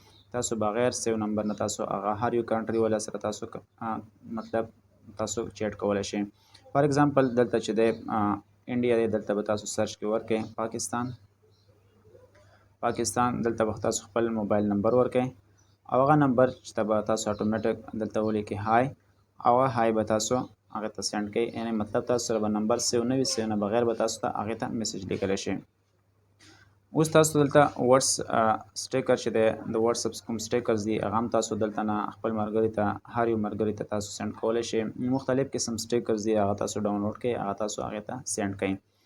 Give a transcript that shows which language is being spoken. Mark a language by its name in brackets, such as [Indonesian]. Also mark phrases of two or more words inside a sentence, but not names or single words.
[Pashto] تاسو بغیر سیو نمبر نه تاسو هغه هر یو کنټري والا سره تاسو مطلب تاسو چیټ کولی شئ. [English] for example [Pashto] دلته چې دی انډیا دی، دلته به تاسو سرچ کې ورکړئ پاکستان. دلته به تاسو خپل موبایل نمبر ورکړئ او هغه نمبر چې به تاسو اتوماتیک دلته ولیکئ های، او های به تاسو هغه ته سینډ کړئ. یعنی مطلب تاسو سره به نمبر سیو نه وي، سیو نه بغیر به تاسو ته هغې ته میسج لیکلی شئ. اوس تاسو دلته واتس سټیکر چې دی د واتساپ کوم سټیکرز دي هغه هم تاسو دلته نه خپل ملګري ته هر یو ملګري ته تاسو سینډ کولی شئ. مختلف قسم سټیکرز دي هغه تاسو ډاونلوډ کړئ، هغه تاسو هغې ته سینډ کړئ.